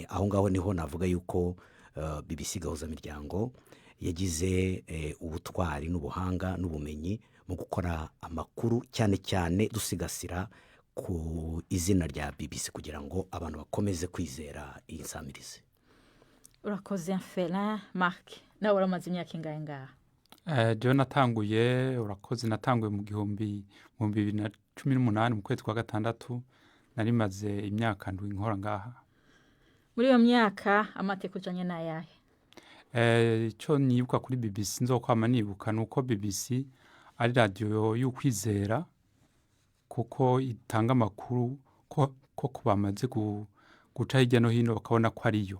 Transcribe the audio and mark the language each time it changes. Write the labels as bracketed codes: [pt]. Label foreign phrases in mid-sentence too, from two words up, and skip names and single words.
[rw] Aho ngaho niho navuga yuko BBC Gahuza Miryango yagize ubutwari n'ubuhanga n'ubumenyi mu gukora amakuru, cyane cyane dusigasira ku izina rya BBC kugira ngo abantu bakomeze kwizera iyi nsamirizi. Urakoze Fela. Mark, [rn] nawe uramaze imyaka ingahe ngaha? Jo natanguye natanguye mu 2018 mu kwezi kwa gatandatu, nari maze imyaka ndwi nkora ngaha. Muri iyo myaka amateka ujanye n'ayahe? Icyo nibuka kuri BBC nzokwama nibuka nuko BBC ari radio y'ukwizera kuko itanga amakuru ko bamaze guca hirya no hino bakabona ko ariyo.